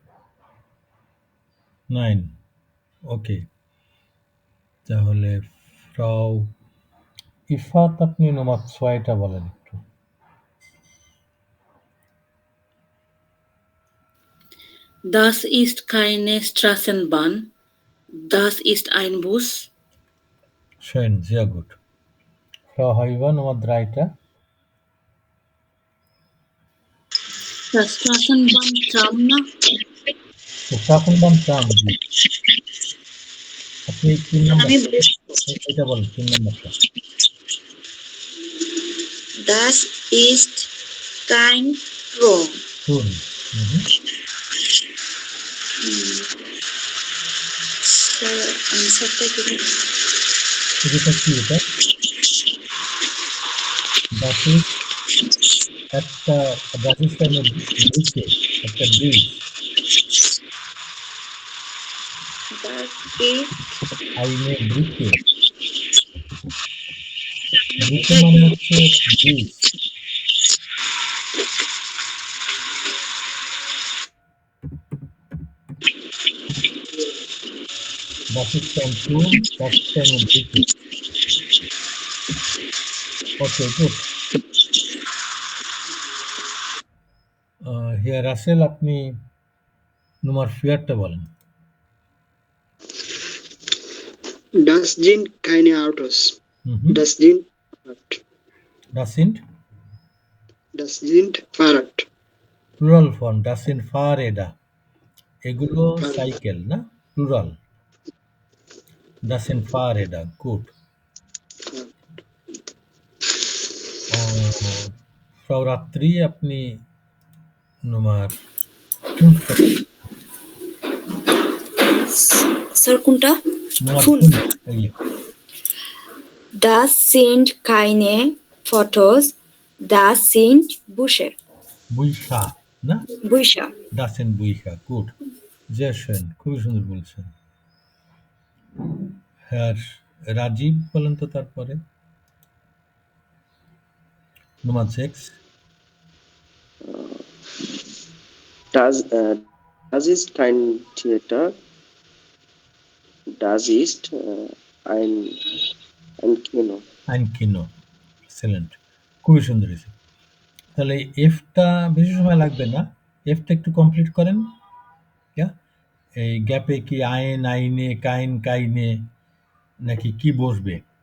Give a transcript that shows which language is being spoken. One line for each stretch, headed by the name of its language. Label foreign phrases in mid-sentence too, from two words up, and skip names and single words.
Bangla: 9, ওকে। তাহলে ফ্রাউ ইফাত, আপনি নম্বর 6টা বলেন একটু।
German: Das ist keine Straßenbahn. Das ist ein Bus. Schön, sehr gut. Frau Haiwa, Nummer 3টা। Das Straßenbahn Tram না? Straßenbahn Tram,
Bangla: জি। আপনি 3 নাম্বার, আমি এটা বলেন 3 নাম্বারটা।
German: Das ist kein Turm. Turm,
Bangla: স্যার আনসারটা কি? এটা কি এটা?
German: Das ist একটা, das ist eine Brücke,
Bangla: একটা ব্রিজ।
German: Das ist eine Brücke। Brücke
Bangla: মানে হচ্ছে ব্রিজ।
German: Das ist ein Turm, das ist eine Brücke.
English: Okay, good. Here Russell,
Bangla: আপনি নম্বর 4টা বলেন।
German: Das sind keine Autos. Das sind Fahrrad. Das sind Fahrrad.
Bangla: প্লুরাল ফর্ম,
German: das sind Fahrräder।
Bangla: এগুলো সাইকেল না? প্লুরাল।
German: Das sind Fahrräder, gut.
Bangla: ফ্রাউ রাত্রি, আপনি নম্বর 5টা। স্যার কোনটা? নম্বর ফোন। 5, এই যে।
German: Das sind keine Fotos. Das sind Bücher.
Bangla: বুইশা না?
German: Bücher. Das sind Bücher, gut. Sehr schön,
Bangla: খুবই সুন্দর বলছেন। হ্যাঁ, রাজীব বলেন তো তারপরে। নম্বর 6।
German: Das ist kein Theater. Das ist ein Kino. Ein Kino,
Bangla: এক্সেলেন্ট, খুবই সুন্দর হয়েছে। তাহলে এফটা বেশি সময় লাগবে না, এফটা একটু কমপ্লিট করেন। এই গ্যাপে কি আইন, আইনে, কাইন, কাইনে নাকি কি বসবে?